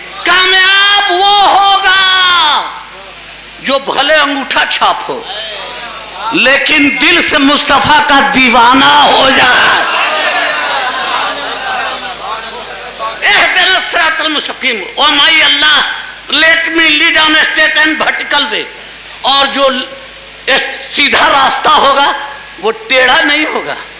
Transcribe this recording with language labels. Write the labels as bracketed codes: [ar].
[ur] کامیاب وہ ہوگا جو بھلے انگوٹھا چھاپ ہو لیکن دل سے مصطفیٰ کا دیوانہ ہو جائے. [ar] اہدنا الصراط المستقیم. [en] Oh my Allah let me lead on a straight and vertical way. [ur] اور جو سیدھا راستہ ہوگا وہ ٹیڑھا نہیں ہوگا.